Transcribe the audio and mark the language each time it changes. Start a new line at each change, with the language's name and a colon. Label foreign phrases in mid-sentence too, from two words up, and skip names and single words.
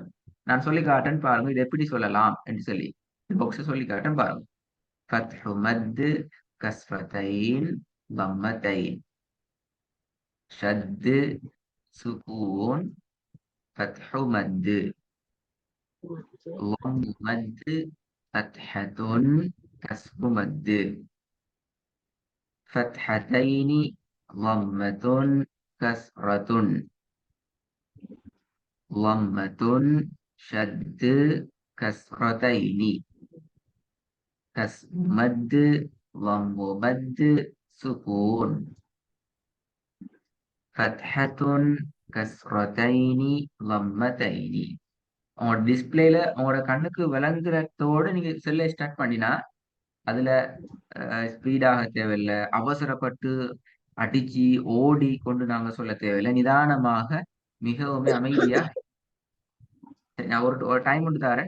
Tamil: நான் சொல்லி காட்டேன் பாருங்க, இது எப்படி சொல்லலாம் என்று சொல்லி பாக்ஸ் சொல்லி காட்டேன் பாருங்க.
Arabic: فتح مد، كسرتين، ضمتين، شد، سكون، فتح مد. மத்து ضم مد فتحة كسر مد فتحتين ضمة كسرة ضمة شد كسرتين كسر مد ضم مد سكون فتحة كسرتين ضمتين
Tamil: உங்களோட டிஸ்பிளேல உங்களோட கண்ணுக்கு விளங்குறதோட நீங்க செல்லை ஸ்டார்ட் பண்ணினா அதுல ஸ்பீடாக தேவையில்லை, அவசரப்பட்டு அடிச்சு ஓடி கொண்டு நாங்க சொல்ல தேவையில்லை, நிதானமாக மிகவும் அமைதியா. சரி, நான் ஒரு டைம் ஒன்று தரேன்.